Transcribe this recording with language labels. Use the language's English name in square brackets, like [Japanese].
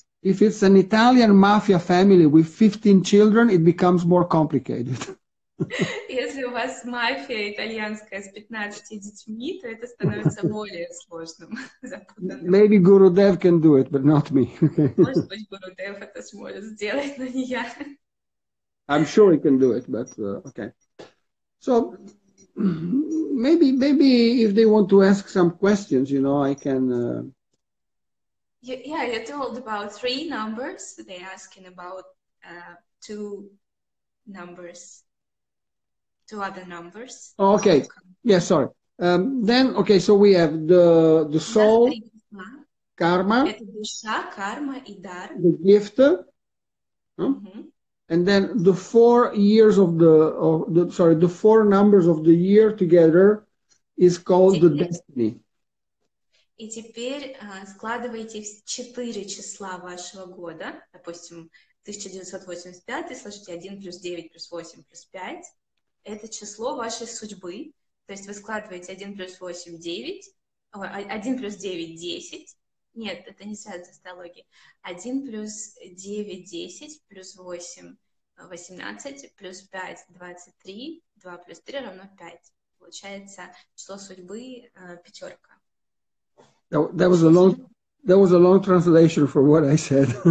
[English] If it's an Italian mafia family with 15 children, it becomes more complicated. [Russian] Если у вас мафия итальянская с 15 детьми, то это становится более сложным. [English] Maybe Gurudev can do it, but not me. [Russian] Может быть, Гурудев это сможет сделать, но не я. [English] I'm sure he can do it, but okay. So maybe if they want to ask some questions, you know, I can. Yeah, you told about 3 numbers. They're asking about 2 numbers. 2 other numbers. Oh, okay. Yeah, sorry. Then, okay, so we have the soul, karma, [Russian] Это душа, карма и дар. [English] the gift, and then the 4 years the 4 numbers of the year together is called the destiny. [Russian] И теперь складывайте 4 числа вашего года, допустим, 1985, сложите 1 плюс 9 плюс 8 плюс 5. Это число вашей судьбы. То есть вы складываете 1 плюс 8, 9, 1 плюс 9, 10. Нет, это не связано с астрологией. 1 плюс 9, 10, плюс 8, 18, плюс 5, 23, 2 плюс 3 равно 5. Получается число судьбы пятерка. [English] That was a long translation for what I said.